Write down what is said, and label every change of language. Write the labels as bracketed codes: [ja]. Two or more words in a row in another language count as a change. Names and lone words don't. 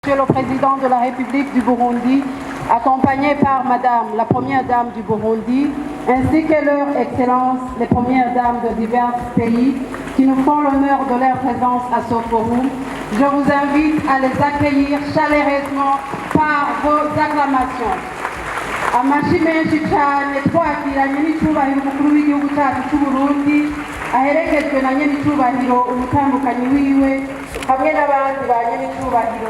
[fr] Monsieur le Président de la République du Burundi, accompagné par Madame la Première Dame du Burundi, ainsi que leur Excellence, les Premières Dames de divers pays, qui nous font l'honneur de leur présence à ce forum, je vous invite à les accueillir chaleureusement par vos acclamations. [rn] Amashi menshi cyane twakiranye n'icyubahiro umukuru w'igihugu cyacu cy'u Burundi aherekejwe na nyen'icyubahiro umutambukanyi wiwe hamwe n'abandi ba nyen'icyubahiro.